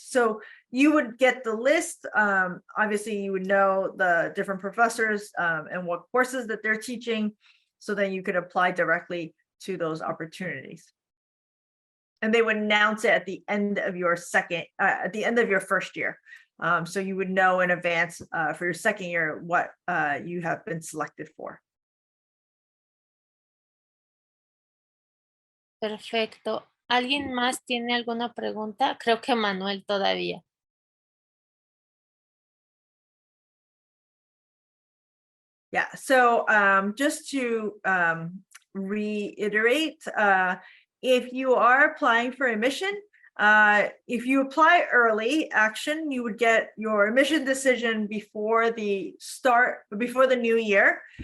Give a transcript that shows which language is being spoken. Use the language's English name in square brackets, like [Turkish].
[English] So you would get the list. Obviously, you would know the different professors and what courses that they're teaching, so then you could apply directly to those opportunities. And they would announce it at the end of your first year. So you would know in advance for your second year what you have been selected for. [Spanish] Perfecto. ¿Alguien más tiene alguna pregunta? Creo que Manuel todavía. [English] Yeah, so just to reiterate, if you are applying for admission, if you apply early action, you would get your admission decision before the new year.